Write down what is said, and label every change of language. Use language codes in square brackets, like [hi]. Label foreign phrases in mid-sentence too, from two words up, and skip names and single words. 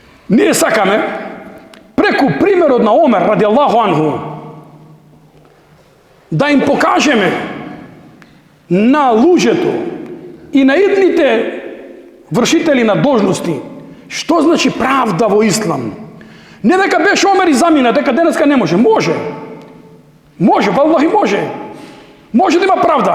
[mk] Ние сакаме преку примерот на Омер [ar] رضي الله عنه [mk] да им покажеме на луѓето и на идните вршители на должности што значи правда во ислам. Не дека беше Омер и замина, дека денеска не може. Може, валлахи може. Може да има правда.